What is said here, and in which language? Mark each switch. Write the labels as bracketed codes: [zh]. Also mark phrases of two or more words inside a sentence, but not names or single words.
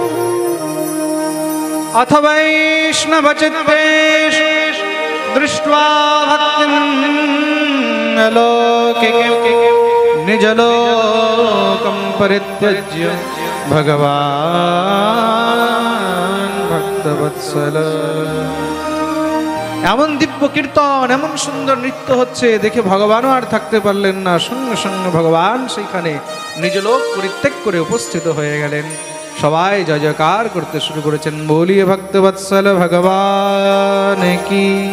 [sa] अथ वैष्णवचित्तेषु दृष्ट्वा भक्तिं लौकिकीं निजलोकं परित्यज्य भगवान् भक्तवत्सल। [bn] এমন দিব্য কীর্তন, এমন সুন্দর নৃত্য হচ্ছে দেখে ভগবানও আর থাকতে পারলেন না। সঙ্গে সঙ্গে ভগবান সেইখানে নিজ লোক পরিত্যাগ করে উপস্থিত হয়ে গেলেন। সবাই জয় জয়কার করতে শুরু করেছেন, বলিয়ে ভক্তবৎসল ভগবান কি।